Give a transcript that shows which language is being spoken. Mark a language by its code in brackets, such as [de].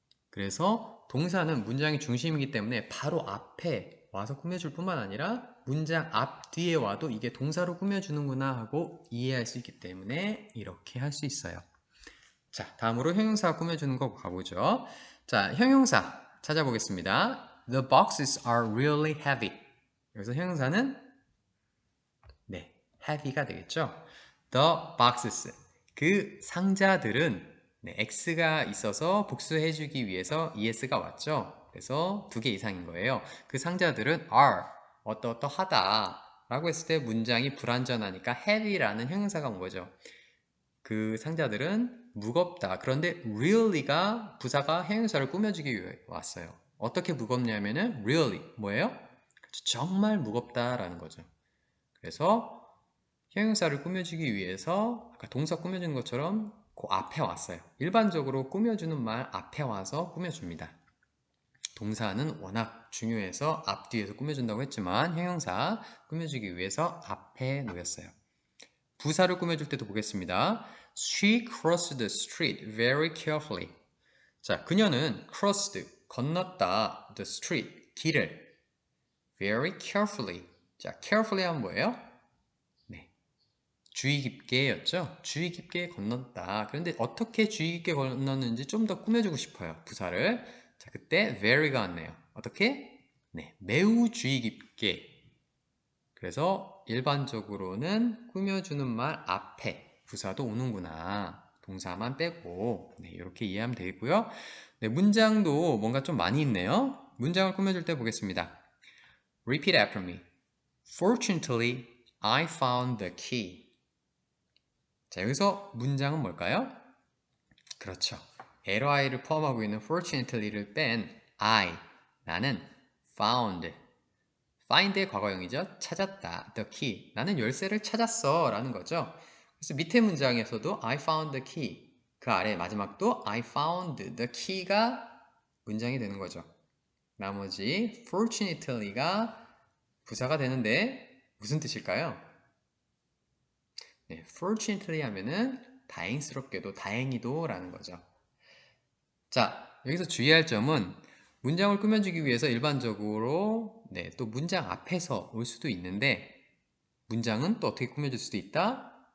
[ko] 그래서 동사는 문장의 중심이기 때문에 바로 앞에 와서 꾸며줄 뿐만 아니라 문장 앞 뒤에 와도 이게 동사로 꾸며주는구나 하고 이해할 수 있기 때문에 이렇게 할 수 있어요. 자, 다음으로 형용사 꾸며주는 거 가보죠. 자, 형용사 찾아보겠습니다. [en] The boxes are really heavy. [ko] 여기서 형용사는 네, heavy가 되겠죠. [en] The boxes. [ko] 그 상자들은 네, X가 있어서 복수해주기 위해서 ES가 왔죠. 그래서 두 개 이상인 거예요. 그 상자들은 are 어떠어떠하다 라고 했을 때 문장이 불완전하니까 heavy라는 형용사가 온 거죠. 그 상자들은 무겁다. 그런데 really가 부사가 형용사를 꾸며주기 위해 왔어요. 어떻게 무겁냐면은 really 뭐예요? 정말 무겁다라는 거죠. 그래서 형용사를 꾸며주기 위해서 아까 동사 꾸며주는 것처럼 그 앞에 왔어요. 일반적으로 꾸며주는 말 앞에 와서 꾸며줍니다. 동사는 워낙 중요해서 앞뒤에서 꾸며준다고 했지만 형용사 꾸며주기 위해서 앞에 놓였어요. 부사를 꾸며줄 때도 보겠습니다. [en] She crossed the street very carefully. [ko] 자, 그녀는 crossed, 건넜다, the street, 길을 very carefully. 자, carefully 하면 뭐예요? 네, 주의 깊게였죠? 주의 깊게 건넜다. 그런데 어떻게 주의 깊게 건넜는지 좀 더 꾸며주고 싶어요. 부사를. 자, 그때 very가 왔네요. 어떻게? 네, 매우 주의 깊게. 그래서 일반적으로는 꾸며주는 말 앞에 부사도 오는구나. 동사만 빼고. 네, 이렇게 이해하면 되겠고요. 네, 문장도 뭔가 좀 많이 있네요. 문장을 꾸며줄 때 보겠습니다. [en] Repeat after me. Fortunately, I found the key. [ko] 자, 여기서 문장은 뭘까요? 그렇죠. ly를 포함하고 있는 fortunately를 뺀 [en] I, 나는 [ko] found, find의 과거형이죠. 찾았다. The key. 나는 열쇠를 찾았어. 라는 거죠. 그래서 밑에 문장에서도 [en] I found the key. [ko] 그 아래 마지막도 [en] I found the key [ko] 가 문장이 되는 거죠. 나머지 fortunately가 부사가 되는데 무슨 뜻일까요? 네, fortunately 하면은 다행스럽게도, 다행히도 라는 거죠. 자, 여기서 주의할 점은 문장을 꾸며주기 위해서 일반적으로 또 문장 앞에서 올 수도 있는데 문장은 또 어떻게 꾸며줄 수도 있다?